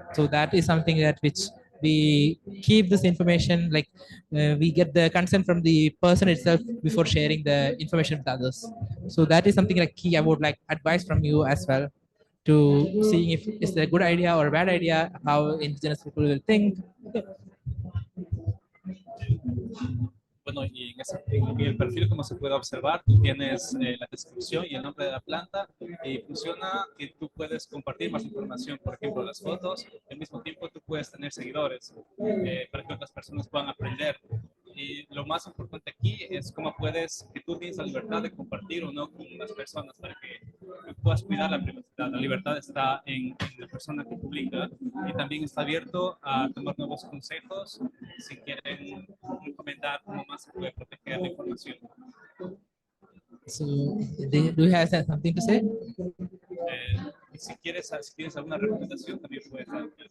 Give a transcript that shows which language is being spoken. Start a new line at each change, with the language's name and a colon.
English: So that is something that which we keep this information, like we get the consent from the person itself before sharing the information with others. So that is something like key I would like advice from you as well, to seeing if it's a good idea or a bad idea, how indigenous people will think.
Spanish: Bueno, y en el perfil, como se puede observar, tú tienes la descripción y el nombre de la planta, y funciona que tú puedes compartir más información, por ejemplo, las fotos. Al mismo tiempo, tú puedes tener seguidores para que otras personas puedan aprender. Y lo más importante aquí es cómo que tú tienes la libertad de compartir o no con las personas, para que tú puedas cuidar la privacidad. La libertad está en la persona que publica, y también está abierto a tomar nuevos consejos si quieren recomendar cómo más se puede proteger la información.
English: So do you have something to say?
Spanish: Si tienes alguna recomendación, también puedes dar.